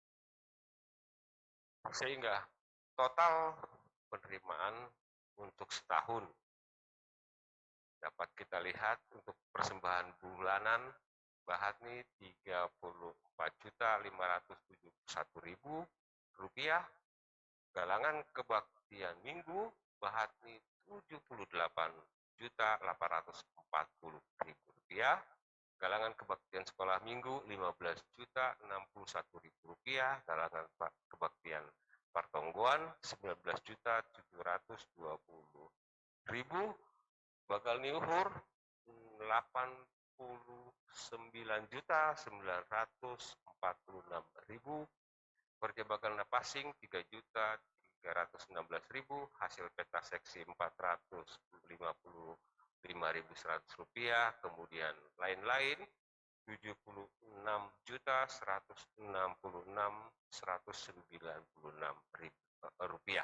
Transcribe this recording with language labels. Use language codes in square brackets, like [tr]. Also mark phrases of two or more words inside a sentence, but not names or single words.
[id] Sehingga total penerimaan untuk setahun dapat kita lihat untuk persembahan bulanan Bahatni 34.571.000 rupiah. Galangan kebaktian minggu Bahatni 78.840.000 rupiah. Galangan kebaktian sekolah minggu 15.061.000 rupiah. Galangan kebaktian pertonggoan 19.720.000. Bagalni Uhur 89.946.000. Horja Bagalna Pasing 3.316.000. Hasil peta seksi 455.100 rupiah. Kemudian lain-lain rupiah.